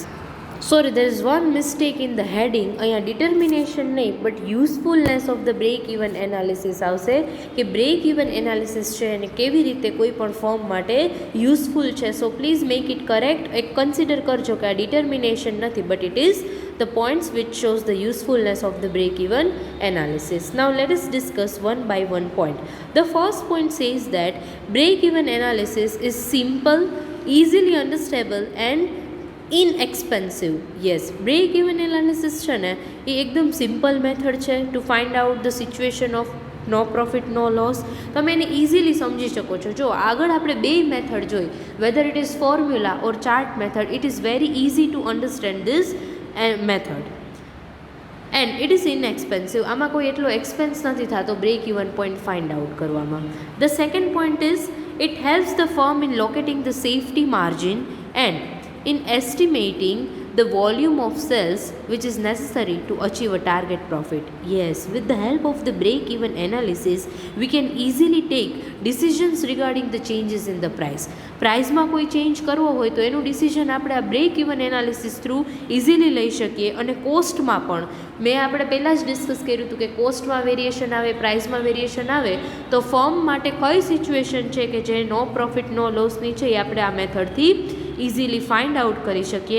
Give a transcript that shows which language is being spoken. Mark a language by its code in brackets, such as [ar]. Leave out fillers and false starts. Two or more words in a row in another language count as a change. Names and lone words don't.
[en] Sorry, there is one mistake in the heading. [gu] અહીંયા determination નહીં [en] but usefulness of the break even analysis [gu] આવશે કે [en] break even analysis [gu] છે અને કેવી રીતે કોઈ પણ ફોર્મ માટે યુઝફુલ છે. [en] So please make it correct. [gu] એક કન્સિડર કરજો કે આ determination નથી [en] but it is the points which shows the usefulness of the break even analysis. Now let us discuss one by one point. The first point says that break even analysis is simple, easily understandable and ઇનએક્સપેન્સિવ. Yes, break even analysis [gu] છે ને એ એકદમ [en] simple method છે to find out the situation of no profit no loss. [gu] તમે એને ઇઝીલી સમજી શકો છો. જો આગળ આપણે બે મેથડ જોઈ, [en] whether it is formula or chart method, it is very easy to understand this method and it is inexpensive. [gu] આમાં કોઈ એટલો એક્સપેન્સ નથી થતો [en] break even point find out [gu] કરવામાં. [en] The second point is it helps the firm in locating the safety margin and in estimating the volume of sales which is necessary to achieve a target profit. Yes, with the help of the break-even analysis, we can easily take decisions regarding the changes in the price. [gu] પ્રાઇસમાં કોઈ ચેન્જ કરવો હોય તો એનું ડિસિઝન આપણે આ [en] break even analysis through easily [gu] લઈ શકીએ. અને કોસ્ટમાં પણ આપણે પહેલાં જ ડિસ્કસ કર્યું હતું કે કોસ્ટમાં વેરિએશન આવે, પ્રાઇસમાં વેરિએશન આવે તો ફર્મ માટે કઈ સિચ્યુએશન છે કે જે [en] no profit no lossની [gu] છે એ આપણે આ મેથડથી ઇઝીલી [en] find out [gu] કરી શકીએ.